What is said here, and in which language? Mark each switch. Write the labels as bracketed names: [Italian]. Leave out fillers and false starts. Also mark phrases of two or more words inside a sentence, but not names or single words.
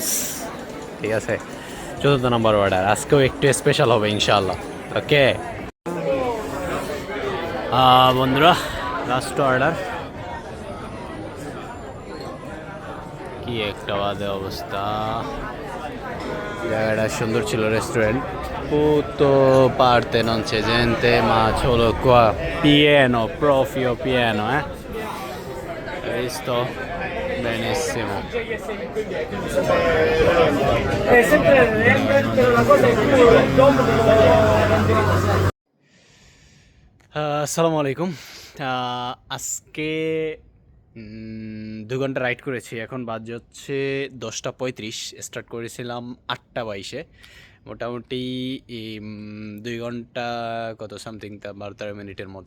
[Bangla] ঠিক আছে, 4র্থ নম্বর অর্ডার আজকেও একটু স্পেশাল হবে ইনশাআল্লাহ। ওকে বন্ধুরা, [English] last order. [Bangla] কি একটা বাজে অবস্থা। জায়গাটা সুন্দর ছিল, রেস্টুরেন্ট [Italian] tutto parte, non c'è gente, ma solo qua pieno, proprio pieno, hai visto? Benissimo. È sempre la cosa è più [Arabic] السلام عليكم. [Bangla] আজকে 2 ঘন্টা রাইড করেছি। এখন বাজে হচ্ছে 10টা 35। স্টার্ট করেছিলাম 8টা 22-এ। মোটামুটি 2 ঘন্টা কত সামথিং, 12-13 মিনিটের মতো।